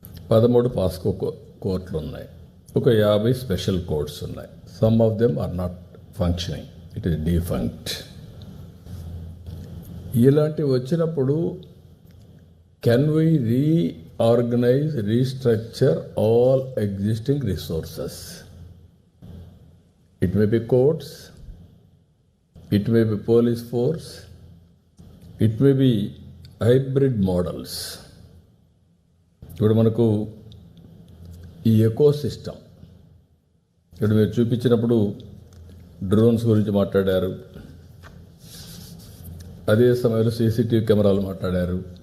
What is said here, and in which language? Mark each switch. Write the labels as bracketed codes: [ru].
[te] 13 పాస్కో కోర్టులు ఉన్నాయి, ఒక 50 స్పెషల్ కోర్ట్స్ ఉన్నాయి. [en] Some of them are not functioning, it is defunct. [te] ఇలాంటివి వచ్చినప్పుడు [en] Can we reorganise, restructure all existing resources? It may be courts, it may be police force, it may be hybrid models. [te] ఇప్పుడు మనకు ఈ eco system, ఇక్కడ మీరు చూపించినప్పుడు drones గురించి మాట్లాడారు, అదే సమయంలో సీసీటీవీ కెమెరాలు మాట్లాడారు,